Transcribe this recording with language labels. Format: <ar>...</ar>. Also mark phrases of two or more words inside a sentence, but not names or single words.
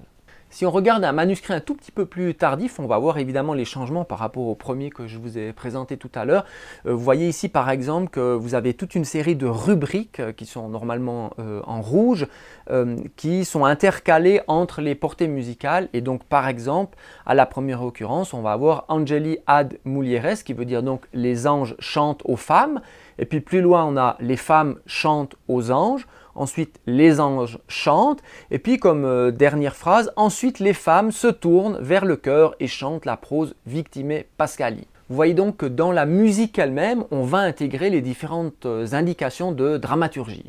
<fr>Si on regarde un manuscrit un tout petit peu plus tardif, on va voir évidemment les changements par rapport au premier que je vous ai présenté tout à l'heure. Vous voyez ici par exemple que vous avez toute une série de rubriques qui sont normalement en rouge, qui sont intercalées entre les portées musicales. Et donc par exemple, à la première occurrence, on va avoir</fr> <la>Angeli ad mulieres,</la> <fr>qui veut dire donc les anges chantent aux femmes. Et puis plus loin, on a les femmes chantent aux anges. Ensuite, les anges chantent. Et puis, comme dernière phrase, ensuite les femmes se tournent vers le chœur et chantent la prose Victimae Pascali. Vous voyez donc que dans la musique elle-même, on va intégrer les différentes indications de dramaturgie.</fr>